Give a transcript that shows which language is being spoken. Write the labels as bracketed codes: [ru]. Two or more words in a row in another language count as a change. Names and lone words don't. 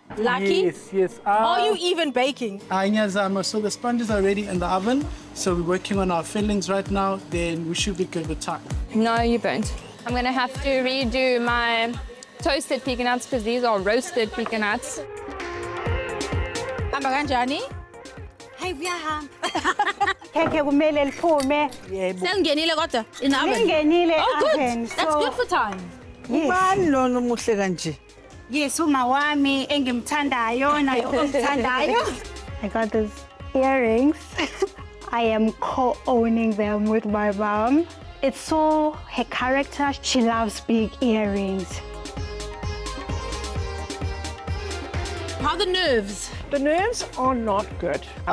[en] Lucky? Yes. Are you even baking? So the sponges are ready in the oven. So we're working on our fillings right now. Then we should be good with time. No, you don't. I'm going to have to redo my toasted pecan nuts because these are roasted pecan nuts. [zu] Amaganjani? Hey, Biaham. Keke kumele liphume. Selingenile kodwa [en] in the oven? [zu] Lingenile [en] Oh, good. oven, That's so- good for time. [zu] Ubani lona omuhle kanje? Yes, uma wami engimthandayo naye ongithandayo. [en] I got these earrings. I am co-owning them with my mom. It's so her character. She loves big earrings. How are the nerves? The nerves are not good. I'm